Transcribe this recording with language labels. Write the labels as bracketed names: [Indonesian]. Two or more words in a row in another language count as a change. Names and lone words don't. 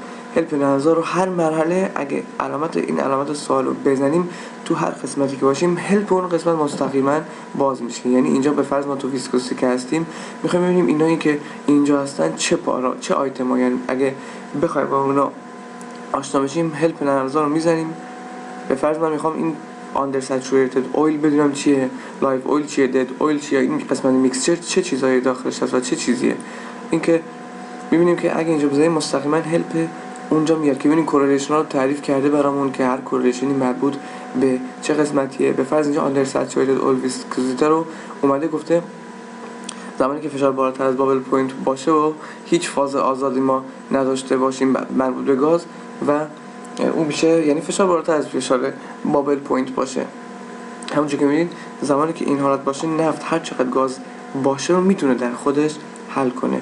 [Persian] هلپ نرم افزار رو هر مرحله اگه علامت سوال رو بزنیم تو هر قسمتی که باشیم هلپ اون قسمت مستقیما باز میشه. یعنی اینجا به فرض ما تو ویسکوزیته که هستیم میخوایم ببینیم اینایی که اینجا هستن چه آیتما، یعنی اگه بخوایم با اونا آشنا بشیم هلپ نرم افزار رو میزنیم. به فرض من میخوام این [English] under saturated oil [Persian] بدونم چیه، [English] live oil [Persian] چیه، [English] dead oil [Persian] چیه، این قسمت میکسچر چه چیزایی داخلش هست و چه چیزیه. این که میبینیم که اگه اینجا بزنیم مستقیما هلپ اونجا میاد که ببینیم کورلیشن ها رو تعریف کرده برامون که هر کورلیشنی مربوط به چه قسمتیه. به فرض اینجا [English] under saturated oil viscosity [Persian] رو اومده گفته زمانی که فشار بالاتر از [English] bubble point [Persian] باشه و هیچ فاز آزادی ما نداشته باشیم مربوط به گاز و اون میشه، یعنی فشار بالاتر از فشار [English] bubble point [Persian] باشه. همونجوری که میبینید زمانی که این حالت باشه نفت هر چقدر گاز باشه رو میتونه در خودش حل کنه.